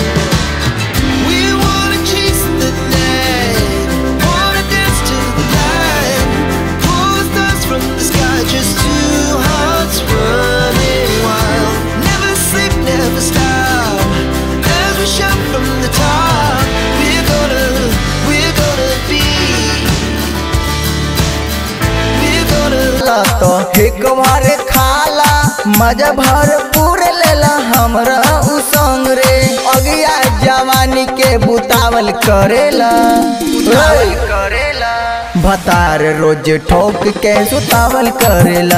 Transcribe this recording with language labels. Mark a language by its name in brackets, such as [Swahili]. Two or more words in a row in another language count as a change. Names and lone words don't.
[English] We wanna chase the night, wanna dance to the light, pull stars from the sky, just two hearts running wild. Never sleep, never stop, as we shout from the top. We're gonna [Bhojpuri] तो एक बार खाला मजा भरपूर लेला हमरा उ संग रे। अगिया जवानी के बुतावल करेला भतार रोज ठोक के सुतावल करेला।